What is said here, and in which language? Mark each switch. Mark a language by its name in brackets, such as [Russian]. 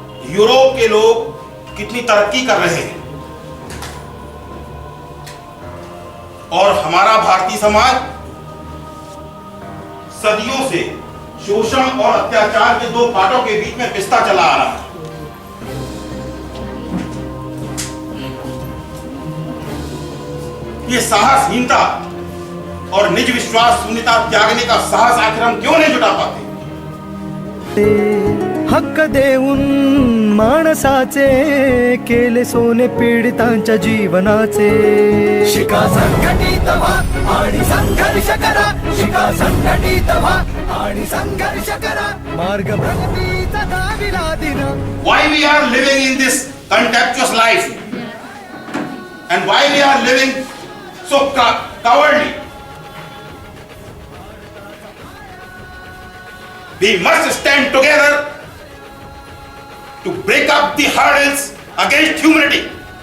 [Hindi] Europe के लोग कितनी तरक्की कर रहे हैं और हमारा भारतीय समाज सदियों से शोषण और अत्याचार के दो पाटों के बीच में पिसता चला आ रहा है. ये साहसहीनता और निज विश्वास शून्यता त्यागने का साहस आखिर हम क्यों नहीं जुटा पाते? [Marathi] हक्क देऊन माणसाचे केले सोने पीडितांच्या जीवनाचे. शिका संघटित व्हा आणि संघर्ष करा, शिका संघटित व्हा आणि संघर्ष करा, मार्ग प्रगतीचा दाविला दिन. [English] Why we are living in this contemptuous life and why we are living so cowardly? We must stand together to break up the hurdles against humanity.